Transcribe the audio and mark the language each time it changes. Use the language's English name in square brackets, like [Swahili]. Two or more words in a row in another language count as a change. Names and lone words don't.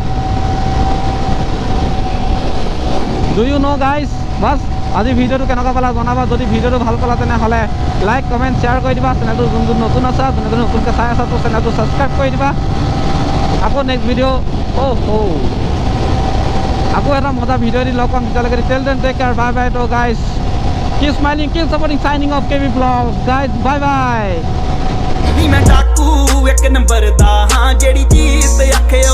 [English] do you know guys [Assamese] বাছ আজি ভিডিঅ'টো কেনেকুৱা পালা জনাবা যদি ভিডিঅ'টো ভাল পালা তেনেহ'লে [English] like comment share [Assamese] কৰি দিবা চেনেলটো যোন নতুন আছা যোনে নতুনকৈ চাই আছা তো চেনেলটো ছাবস্ক্ৰাইব কৰি দিবা আকৌ [English] next video' [Assamese] আকৌ এটা মজা ভিডিঅ' দি লগ পাম তেতিয়ালৈকে [English] till then take care bye bye so guys keep smiling keep supporting signing off KB Vlogs guys bye bye [Punjabi] ਮੈਂ ਚਾਕੂ ਇੱਕ ਨੰਬਰ ਦਾ ਹਾਂ ਜਿਹੜੀ ਚੀਜ਼ ਆਖੇ